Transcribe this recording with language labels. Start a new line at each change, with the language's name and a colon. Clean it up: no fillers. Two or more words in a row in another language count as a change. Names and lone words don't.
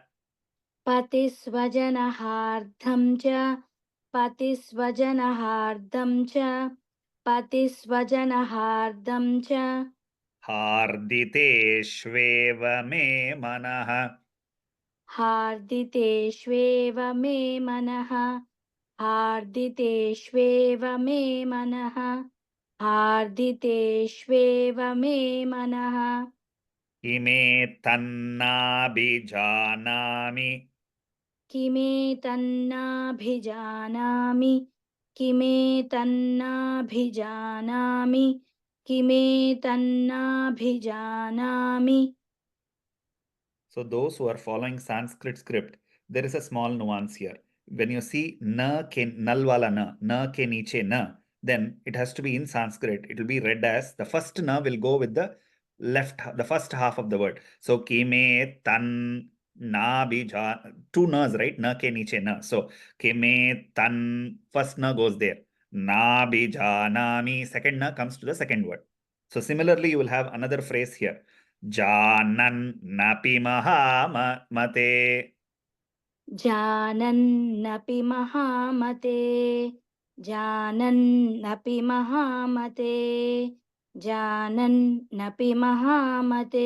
Sanskrit: పతిస్వజనహార్ధం చ పతిస్వజనహార్ధం చ పతిస్వజనహార్ధం చ. हार्दितेष्वेव मे मनः. హార్దితేష్వేవ మే మనః హార్దితేష్వేవ మే మనః हार्दितेष्वेव मे मनः किमेतन्नाभिजानामि किमेतन्नाभिजानामि किमेतन्नाभिजानामि किमेतन्नाभिजानामि.
English: So those who are following Sanskrit script, there is a small nuance here. When you see
Hindi: न के नल वाला न के नीचे न,
English: then it has to be in Sanskrit. It will be read as the first na will go with the the first half of the word.
Sanskrit: So किमे तन् न भिजा,
English: two nas, right?
Hindi: न के नीचे न.
English: So kime tan, first na goes there.
Sanskrit: न भिजा नामि,
English: second na comes to the second word. So similarly, you will have another phrase here.
Sanskrit: जानन्नपि महामते जानन्नपि महामते जानन्नपि महामते जानन्नपि महामते.